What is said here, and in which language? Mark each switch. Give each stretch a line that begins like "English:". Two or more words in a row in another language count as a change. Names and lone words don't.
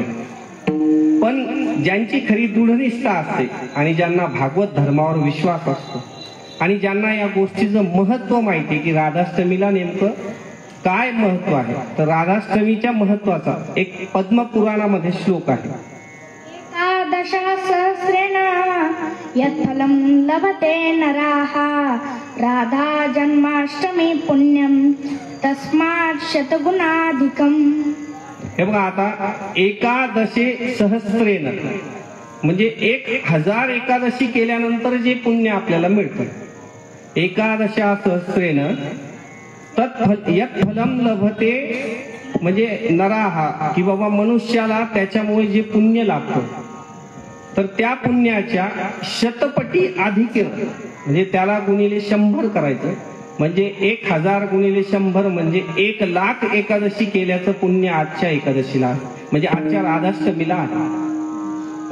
Marathi: पण ज्यांची खरी दृढनिष्ठा असते आणि ज्यांना भागवत धर्मावर विश्वास असतो आणि ज्यांना या गोष्टीचं महत्व माहिती की राधाष्टमीला नेमकं काय महत्व आहे, तर राधाष्टमीच्या महत्वाचा एक पद्मपुराणामध्ये श्लोक आहे.
Sanskrit: एकादश सहस्रेण यत्फलं लभते नराः राधा जन्माष्टमी पुण्यम तस्मात् शतगुणाधिकम.
Marathi: हे बघा, आता
Sanskrit: एकादशे सहस्रेण
Marathi: म्हणजे 1000 एकादशी केल्यानंतर जे पुण्य आपल्याला मिळतं
Sanskrit: एकादशा सहस्रेन यत् फलम लभते,
Marathi: म्हणजे नराहा, की बाबा मनुष्याला त्याच्यामुळे जे पुण्य लाभतं तर त्या पुण्याच्या शतपटी अधिक, म्हणजे त्याला गुणिले 100 करायचं, म्हणजे 1000 गुणिले 100 म्हणजे 1,00,000 एकादशी केल्याचं पुण्य आजच्या एकादशीला, म्हणजे आजच्या राधाष्टमीला आहे.